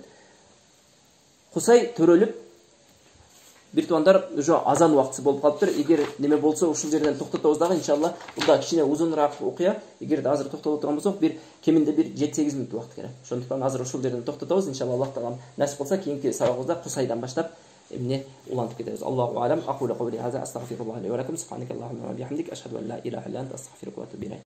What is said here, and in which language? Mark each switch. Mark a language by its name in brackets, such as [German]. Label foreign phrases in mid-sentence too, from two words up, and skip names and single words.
[Kyrgyz] Кусай төрөлүп бир тугандар уже азан убактысы болуп калыптыр. Эгер неме болсо ушул жерден токтотобуз дагы иншалла. Бул кичине узунураак окуя. Эгер азыр токтоло турган болсок, бир кеминде бир 7-8 мүнөт убакыт керек. Ошондуктан азыр ушул жерден токтотобуз. Иншалла Аллах таалам насип кылса, кийинки сабагыбызда Кусайдан баштап эмне улантып кетебиз. [Arabic] الله أعلم. أقول قولي هذا أستغفر الله لي ولكم سبحانك اللهم وبحمدك أشهد أن لا إله إلا أنت أستغفرك وأتوب إليك.